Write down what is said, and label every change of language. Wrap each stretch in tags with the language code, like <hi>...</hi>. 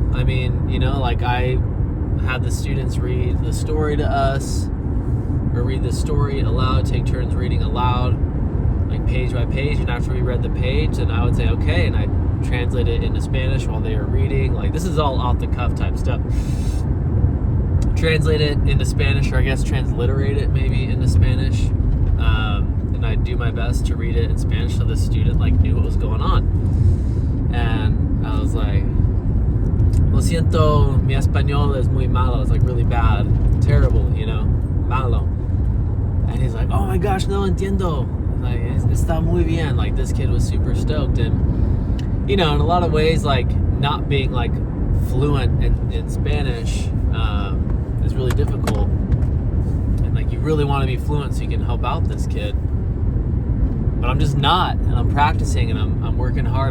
<en>I mean, I had the students read the story to us, or read the story aloud, take turns reading aloud, page by page, and after we read the page, then I would say okay, and I translate it into Spanish while they were reading. This is all off the cuff type stuff. Translate it into Spanish, or I guess transliterate it maybe into Spanish, and I do my best to read it in Spanish so the student knew what was going on. And I was like,</en> <es>lo siento, mi español es muy malo.</es> <en>It's really bad, terrible, malo. And he's like, oh my gosh,</en> <es>no entiendo, está muy bien.</es> <en>This kid was super stoked. And in a lot of ways, not being fluent in Spanish is really difficult, and you really want to be fluent so you can help out this kid, but I'm just not, and I'm practicing and I'm working hard.</en>